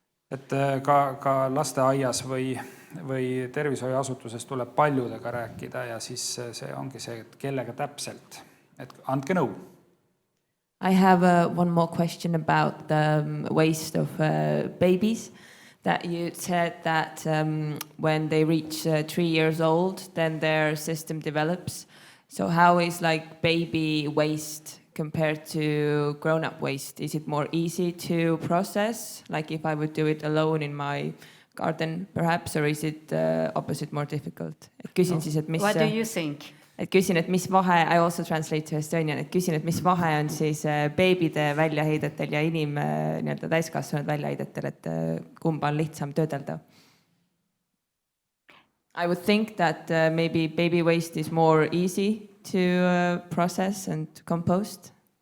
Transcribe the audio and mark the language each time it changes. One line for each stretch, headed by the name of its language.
Estonian: Et ka lasteaias või tervishoiuasutuses tuleb paljudega rääkida ja siis see ongi see, et kellega täpselt. Et andke nõu.
English: I have one more question about the waste of babies. That you said that when they reach 3 years old, then their system develops. So how is like baby waste compared to grown-up waste? Is it more easy to process, like if I would do it alone in my garden perhaps, or is it opposite, more difficult?
Estonian: Küsin siis, et mis...
English: What do you think?
Estonian: Et küsin, et mis vahe,
English: I also translate to Estonian,
Estonian: et küsin, et mis vahe on siis beebide väljaheidetel ja nii-öelda täiskasvanud väljaheidetel, et kumba on lihtsam töödelda?
English: I would think that maybe baby waste is more easy to process and compost.